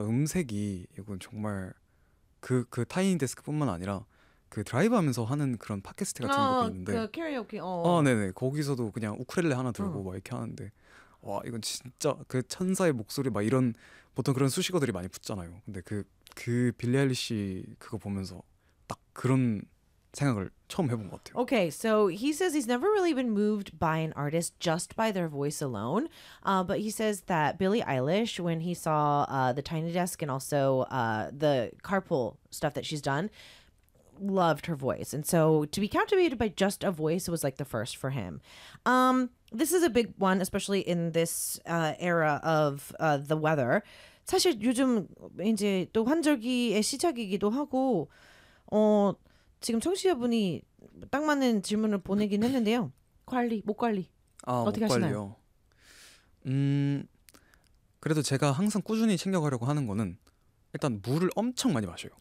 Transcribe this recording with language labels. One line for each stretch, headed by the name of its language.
Korean: 음색이 이건 정말 그 타이니 데스크뿐만 아니라 그 드라이브 하면서 하는 그런 팟캐스트 같은 것도 있는데, 그 캐리어케이. 아 네네, 거기서도 그냥 우쿨렐레 하나 들고 막 이렇게 하는데, 와 이건 진짜 그 천사의 목소리 막 이런 보통 그런 수식어들이 많이 붙잖아요. 근데 그 빌리 아일리시 그거 보면서 딱 그런 생각을 처음 해본 것 같아요.
English: Okay, so he says he's never really been moved by an artist just by their voice alone. But he says that Billie Eilish, when he saw the Tiny Desk and also the carpool stuff that she's done, loved her voice. And so to be captivated by just a voice was like the first for him. This is a big one, especially in this era of the weather.
Korean: 사실 요즘 이제 또 환절기의 시작이기도 하고, 지금 청취자분이 딱 맞는 질문을 보내긴 했는데요. 관리, 목 관리 아, 어떻게 목 하시나요? 관리요. 그래도 제가 항상 꾸준히 챙겨가려고 하는 거는 일단 물을 엄청 많이 마셔요.